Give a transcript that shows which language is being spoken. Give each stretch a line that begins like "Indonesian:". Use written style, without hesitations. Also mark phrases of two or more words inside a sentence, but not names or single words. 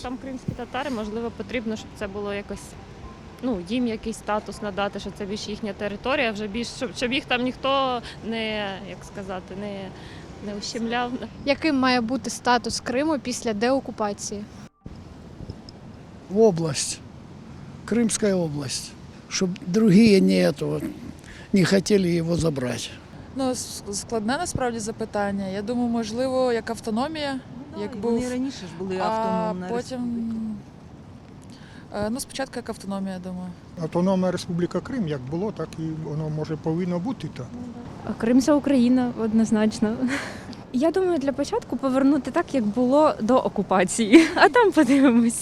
Ukrainian: Там кримські татари, можливо, потрібно, щоб це було якось, їм якийсь статус надати, що це більш їхня територія, вже більш, щоб їх там ніхто не ущемляв. Яким має бути статус Криму після деокупації? Область.
Russian: Крымская область, чтобы другие не хотели его забрать.
Ukrainian: Складне насправді запитання. Я думаю, можливо, як автономія, Вони раніше ж були автономна а потім спочатку як автономія, я думаю. Автономна Республіка Крим, як було, так і воно повинно бути. Крим – це Україна, однозначно. Я думаю, для початку повернути так, як було до окупації, а там подивимось.